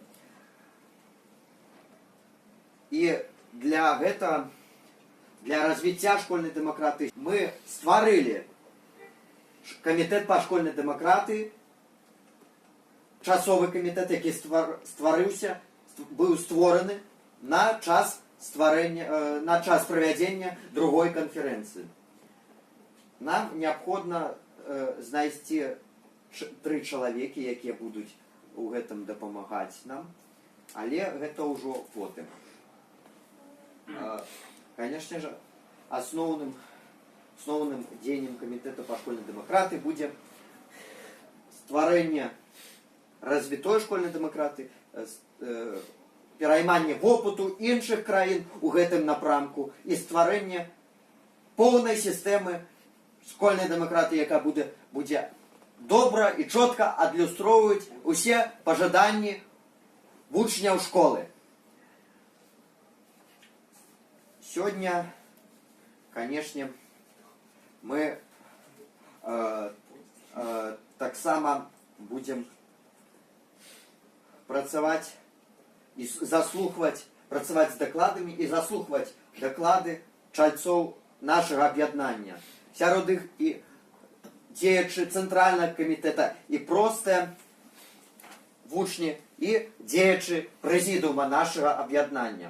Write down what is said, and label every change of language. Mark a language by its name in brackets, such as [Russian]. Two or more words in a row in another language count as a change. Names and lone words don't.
[Belarusian] І для гэтага, для развіцця школьнай дэмакратыі мы стварылі камітэт па школьнай дэмакратыі, часовы камітэт, які быў створаны на час правядзення другой канферэнцыі. Нам неабходна знайсці 3 чалавекі, якія будуць у гэтым дапамагаць нам, але гэта ўжо потым. [Russian] Конечно же, [Belarusian] основным дзеяннем камітэта па школьнай дэмакратыі будзе стварэнне развітой школьнай дэмакраты, перайманне вопыту іншых краін у гэтым напрамку і стварэнне поўнай сістэмы школьнай дэмакраты, якая будзе добра і чётка адлюстроўваць усе пажаданні вучняў школы. [Russian] Сегодня, конечно, мы [Belarusian] таксама будем працаваць і заслухваць, працаваць з дакладамі і заслухваць даклады чальцоў нашага аб'яднання. Сярод іх і дзеячы цэнтральнага камітэта, і простыя вучні, і дзеячы прэзідыума нашага аб'яднання.